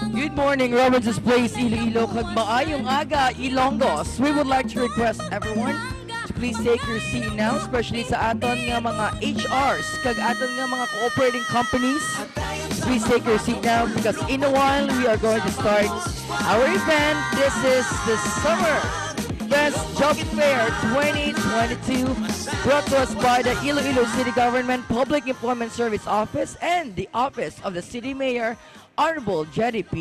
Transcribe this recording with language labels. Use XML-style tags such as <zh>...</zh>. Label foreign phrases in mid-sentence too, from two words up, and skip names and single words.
<en>Good morning, Robinson's Place, Iloilo,</en> <hil>kag maayong aga,</hil> <en>Ilonggos. We would like to request everyone to please take your seat now,</en> <hil>especially sa aton nga mga HRs, kag aton nga mga</hil> <en>cooperating companies. Please take your seat now because in a while we are going to start our event. This is the Summer Best Job Fair 2022, brought to us by the Iloilo City Government Public Employment Service Office and the Office of the City Mayor, Honorable Jerry P.</en>